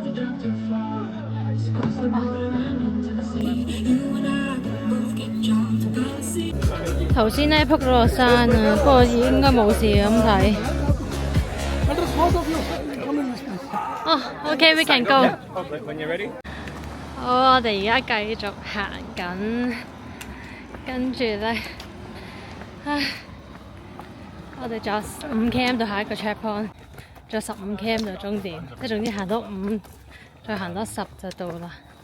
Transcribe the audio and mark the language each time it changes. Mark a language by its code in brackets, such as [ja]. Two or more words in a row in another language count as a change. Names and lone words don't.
[yue] 頭先咧撲咗落山啊，不過應該冇事咁睇。OK， [en] we can go。 [yue] 好，我哋而家繼續行緊，跟住咧，我哋仲有5 km 到下一個 checkpoint，仲有15 km 到終點，即係總之行多5，再行多10就到啦。